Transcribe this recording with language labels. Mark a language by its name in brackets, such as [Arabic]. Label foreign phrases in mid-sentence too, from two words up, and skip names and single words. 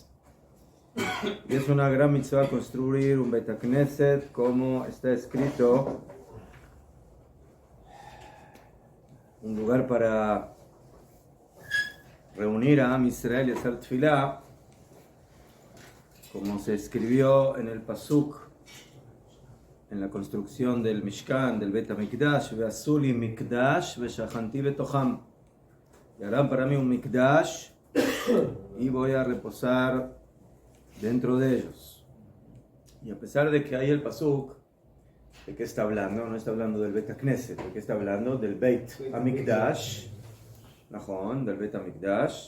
[Spanish] Y es una gran mitzvah construir un [Hebrew] בית הכנסת, [Spanish] como está escrito, un lugar para reunir a [Hebrew] עם ישראל [Spanish] y hacer tefilá, como se escribió en el Pasuk, en la construcción del Mishkan, del [Hebrew] בית המקדש, ועשו לי מקדש ושכנתי בתוכם. [Spanish] Y harán para mí un mikdash y voy a reposar dentro de ellos. Y a pesar de que hay el Pasuk, ¿de qué está hablando? No está hablando del [Hebrew] בית הכנסת, [Spanish] ¿de qué está hablando? Del [Hebrew] בית המקדש, [Spanish] Najón, del [Hebrew] בית המקדש.